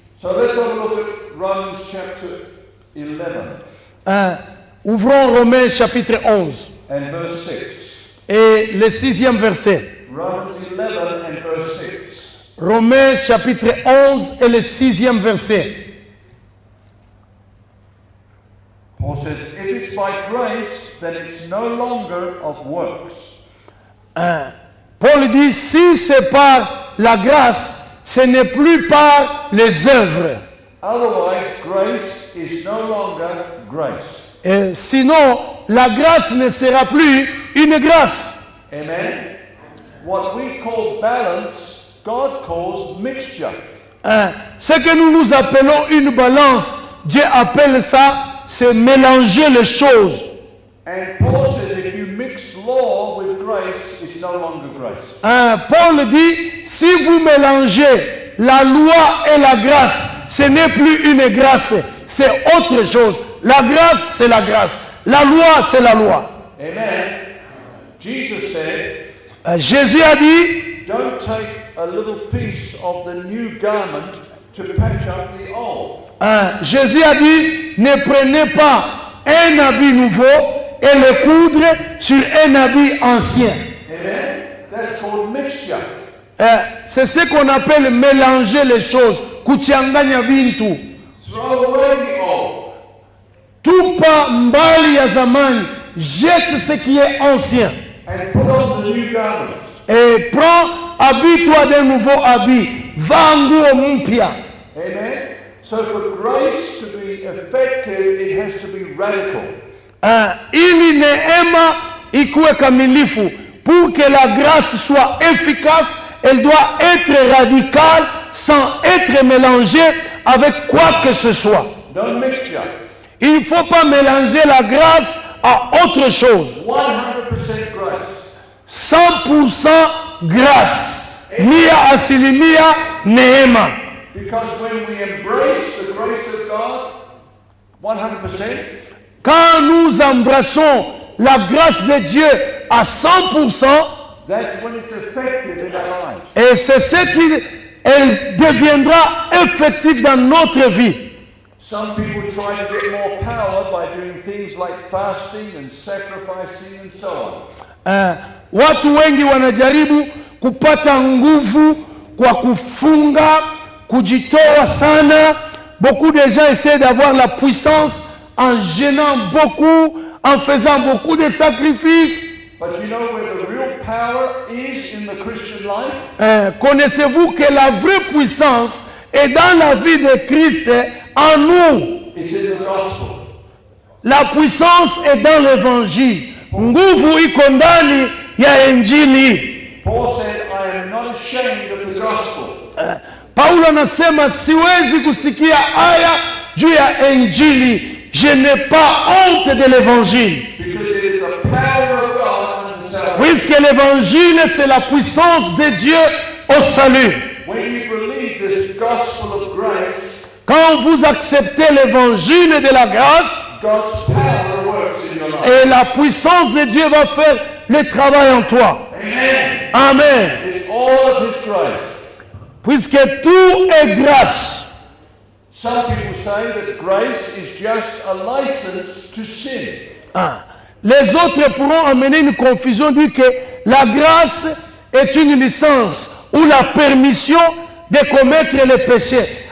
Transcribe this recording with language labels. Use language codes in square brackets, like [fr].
[en] So let's have a look at Romans chapter 11. [fr] Ouvrons Romains chapitre 11 [en] and verse 6. [fr] et le 6e verset. [en] Romans 11 and verse 6. [fr] Romains chapitre 11 et le 6e verset. [en] Paul says, if it's by grace, then it's no longer of works. [fr] Paul dit, si c'est par la grâce, ce n'est plus par les œuvres. [en] Otherwise, grace is no longer grace. [fr] Et sinon, la grâce ne sera plus une grâce. [en] Amen. What we call balance, God calls mixture. [fr] Ce que nous appelons une balance, Dieu appelle ça, c'est mélanger les choses. [en] And Paul says if you mix law with grace, it's no longer grace. [fr] Paul dit, si vous mélangez la loi et la grâce, ce n'est plus une grâce, c'est autre chose. La grâce, c'est la grâce. La loi, c'est la loi. [en] Amen. Jesus said, [fr] Jésus a dit, [en] don't take a little piece of the new garment to patch up the old. [fr] Jésus a dit, ne prenez pas un habit nouveau et le coudre sur un habit ancien. [en] Amen. That's called mixture. [fr] C'est ce qu'on appelle mélanger les choses. [sw] Kuchanganya bintu. [en] Throw away the old. [sw] Tupa mbali ya zamani. [fr] Jette ce qui est ancien. [en] And put on the new garment. [fr] Et prends, habille-toi d'un nouveau habit. [sw] Va nguo mpya. [en] Amen. So for grace to be effective, it has to be radical. [sw] Ili neema ikuwe kamilifu. [fr] Pour que la grâce soit efficace, elle doit être radicale sans être mélangée avec quoi que ce soit. [en] No mixture. [fr] Il ne faut pas mélanger la grâce à autre chose. [en] 100% grace. [fr] 100% grâce. [sw] Mia asilimia neema. [en] Because when we embrace the grace of God, 100%, [fr] Quand nous embrassons la grâce de Dieu à 100%, [en] that's when it's effective in our lives. [fr] et c'est ce qui elle deviendra effectif dans notre vie. [en] Some people try to get more power by doing things like fasting and sacrificing and so on. [sw] Watu wengi wanajaribu kupata nguvu kwa kufunga, kujitoa sana. [fr] Beaucoup de gens essaient d'avoir la puissance en jeûnant beaucoup, en faisant beaucoup de sacrifices. [en] But you know where the real power is in the Christian life? [fr] Connaissez-vous que la vraie puissance est dans la vie de Christ en nous? [en] It's in the gospel. [fr] La puissance est dans l'évangile. [sw] Nguvu iko ndani ya injili. [en] Paul said, I am not ashamed of the gospel. [sw] Paulo anasema siwezi kusikia haya juu ya injili. [fr] Je n'ai pas honte de l'évangile. [en] Because it is the power of God unto salvation. [fr] Puisque l'évangile c'est la puissance de Dieu au salut. [en] When you believe this gospel of grace, [fr] Quand vous acceptez l'évangile de la grâce, [en] God's power works in your life. [fr] et la puissance de Dieu va faire le travail en toi. [en] Amen. Amen. It's all of His grace. [fr] Puisque tout est grâce. [en] Some people say that grace is just a license to sin. Ah. [fr] Les autres pourront amener une confusion, dire que la grâce est une licence ou la permission de commettre les péchés.